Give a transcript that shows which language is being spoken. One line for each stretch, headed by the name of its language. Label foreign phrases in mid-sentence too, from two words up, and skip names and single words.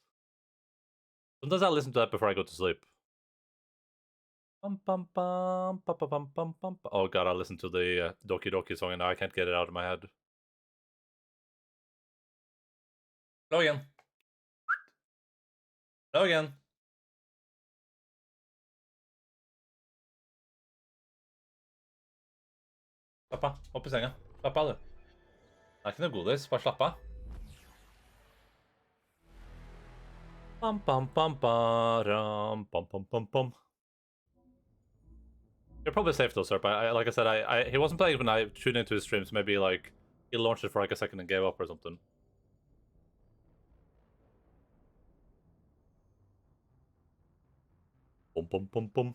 English: Sometimes I listen to that before I go to sleep. Bum, bum, bum, bum, bum, bum, bum, bum. Oh god, I listened to the Doki Doki song and now I can't get it out of my head. Oh yeah. Hello again.
Norwegian: Slapp av. Opp i senga. Slapp av, du. Det er ikke noe godis. Bare slapp av. Bam, bam, bam, baram, bam, bam, bam, bam.
English: You're probably safe though, sir. But like I said, he wasn't playing when I tuned into his stream, so maybe like he launched it for like a second and gave up or something. Bum bum bum bum.